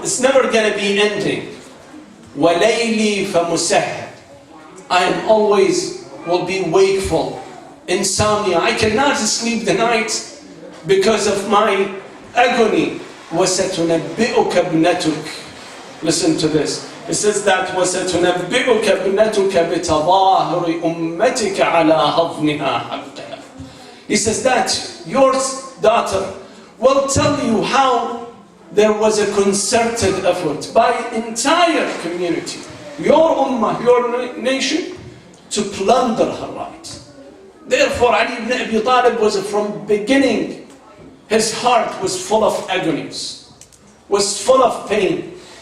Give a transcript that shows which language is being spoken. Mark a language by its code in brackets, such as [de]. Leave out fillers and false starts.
[en] It's never going to be ending. [ar] Wa layli famusahad. [en] I am always will be wakeful. Insomnia. I cannot sleep the night because of my agony. [ar] وَسَتُنَبِّئُكَ ابْنَتُكَ. [en] Listen to this. It says that [ar] وَسَتُنَبِّئُكَ ابْنَتُكَ بِتَظَاهُرِ أُمَّتِكَ عَلَى هَضْنِهَا حَقَّهَا. [en] He says that your daughter will tell you how there was a concerted effort by entire community, your ummah, your nation, to plunder her rights. Therefore, Ali ibn Abi Talib was from beginning, his heart was full of agonies, was full of pain.